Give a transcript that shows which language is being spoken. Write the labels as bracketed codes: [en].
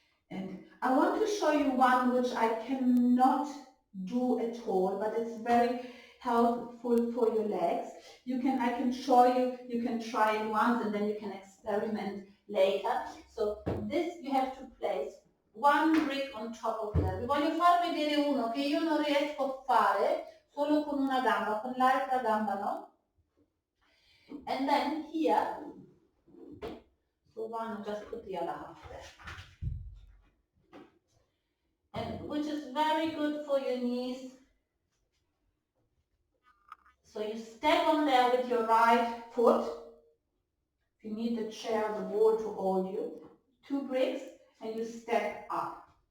[en] And I want to show you one which I cannot do at all, but it's very helpful for your legs. I can show you, you can try it once and then you can experiment later. So this you have to place one brick on top of the other. [it] Vi voglio far vedere uno che io non riesco a fare solo con una gamba, con l'altra gamba no. [en] And then here, so one, just put the other half there. And which is very good for your knees. So you step on there with your right foot. If you need the chair or the wall to hold you, 2 bricks, and you step up.